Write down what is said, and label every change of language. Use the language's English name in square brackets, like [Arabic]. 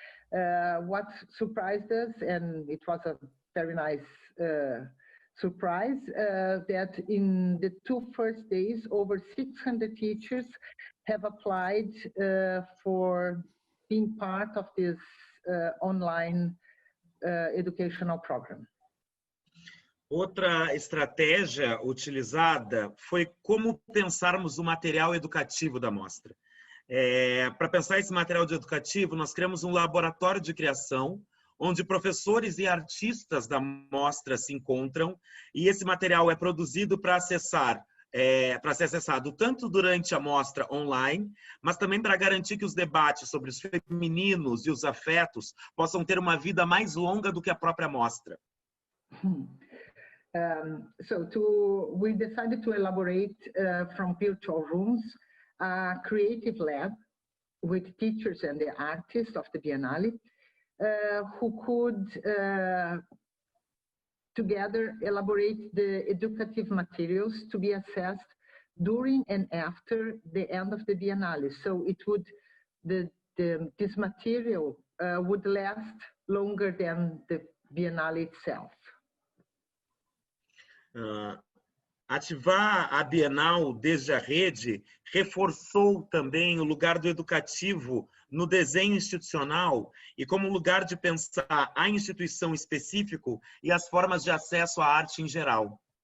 [English] What surprised us, and it was a very nice surprise, that in the 2 first days, over 600 teachers have applied for being part of this online educational program. [Portuguese] Outra estratégia utilizada foi como pensarmos o material educativo da mostra. Para pensar esse material educativo, nós criamos um laboratório de criação, onde professores e artistas da mostra se encontram, e esse material é produzido para ser acessado tanto durante a mostra online, mas também para garantir que os debates sobre os femininos e os afetos possam ter uma vida mais longa do que a própria mostra. [English] We decided to elaborate from virtual rooms a creative lab with teachers and the artists of the Bienal who could together elaborate the educative materials to be assessed during and after the end of the Bienal. So it would, this material would last longer than the Bienal itself. [Portuguese] Ativar a Bienal desde a rede reforçou também o lugar do educativo no desenho institucional e como lugar de pensar a instituição específico e as formas de acesso à arte em geral.